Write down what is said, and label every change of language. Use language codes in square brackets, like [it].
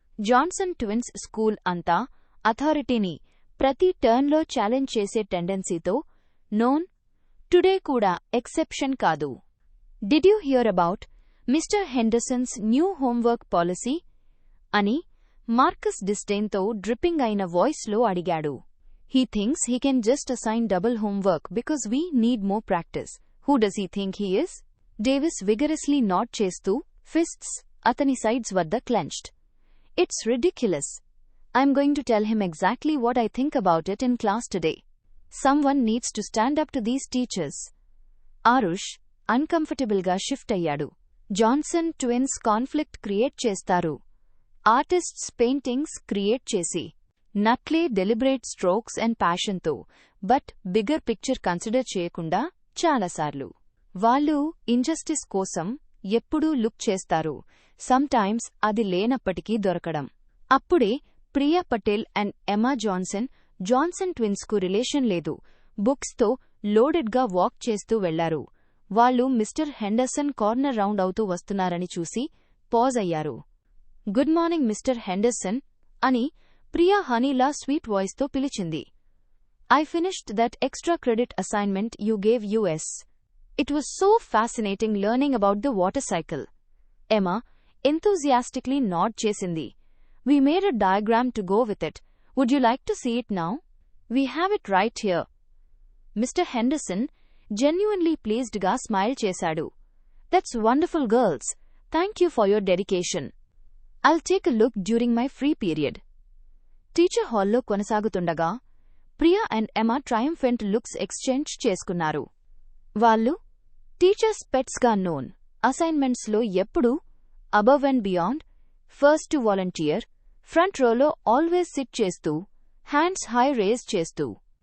[te] Johnson twins school అంతా అథారిటీని ప్రతి టర్న్లో challenge చేసే టెండెన్సీతో నోన్. టుడే కూడా ఎక్సెప్షన్ కాదు. [en] did you hear about mister Henderson's new homework policy [te] అని మార్కస్ డిస్డైన్తో డ్రిప్పింగ్ అయిన వాయిస్లో అడిగాడు. [en] He thinks he can just assign double homework because we need more practice. Who does he think he is? [te] Davis vigorously nod చేస్తూ fists అతని sides వద్ద clenched. [en] It's ridiculous. I'm going to tell him exactly what I think about it in class today. Someone needs to stand up to these teachers. [te] Aarush అన్కంఫర్టబుల్గా shift అయ్యాడు. Johnson twins conflict create చేస్తారు. Artists paintings create చేసి నట్లే deliberate strokes and ప్యాషన్తో but bigger picture consider చేయకుండా చాలాసార్లు వాళ్ళు injustice కోసం ఎప్పుడూ look చేస్తారు. Sometimes అది లేనప్పటికీ దొరకడం. అప్పుడే Priya Patel and ఎమా Johnson ట్విన్స్కు relation లేదు బుక్స్తో లోడెడ్గా వాక్ చేస్తూ వెళ్లారు. వాళ్ళు మిస్టర్ హెండర్సన్ కార్నర్ రౌండ్ అవుతూ వస్తున్నారని చూసి పాజ్ అయ్యారు. [en] good morning mister Henderson [te] అని ప్రియా హనీలా స్వీట్ వాయిస్తో పిలిచింది. [en] I finished that extra credit assignment you gave us. It was so fascinating learning about the water cycle. Emma [te] enthusiastically nod చేసింది. [en] We made a diagram to go with it. Would you like to see it now? We have it right here. Mr. [te] Henderson genuinely pleasedగా smile చేశాడు. [en] That's wonderful, girls. Thank you for your dedication. I'll take a look during my free period. [te] Teacher హాల్లో కొనసాగుతుండగా Priya and ఎమా triumphant looks exchange చేసుకున్నారు. వాళ్ళు teachers పెట్స్గా known. అసైన్మెంట్స్లో ఎప్పుడూ above and beyond, first to volunteer, front రోలో always SIT చేస్తూ, hands high raise చేస్తూ.